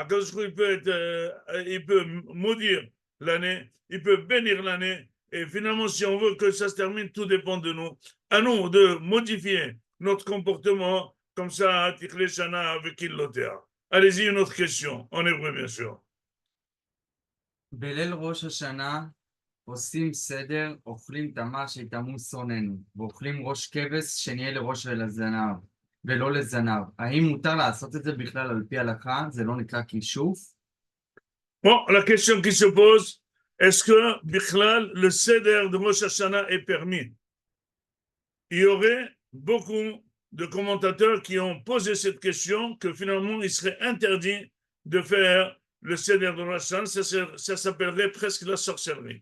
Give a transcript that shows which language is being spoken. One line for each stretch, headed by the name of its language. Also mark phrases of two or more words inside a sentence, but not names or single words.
French: Il peut maudire l'année, il peut bénir l'année, et finalement, si on veut que ça se termine, tout dépend de nous. À nous de modifier notre comportement, comme ça,
Hebrew: תכלה שנה
French: avec Illotea. Allez-y, une autre question, en hébreu, bien sûr.
Hebrew: בליל ראש השנה עושים סדר, אוכלים תמר שיטמאו שונאינו, ואוכלים ראש כבש שנהיה לראש ולזנב, ולא לזנב. האם מותר לעשות את זה בכלל על פי הלכה? זה לא נקרא כישוף?
French: Bon, la question qui se pose, est-ce que, Bichlal, le seder de Rosh Hashanah est permis? Il y aurait beaucoup de commentateurs qui ont posé cette question, que finalement, il serait interdit de faire le seder de Rosh Hashanah, ça s'appellerait presque la sorcellerie.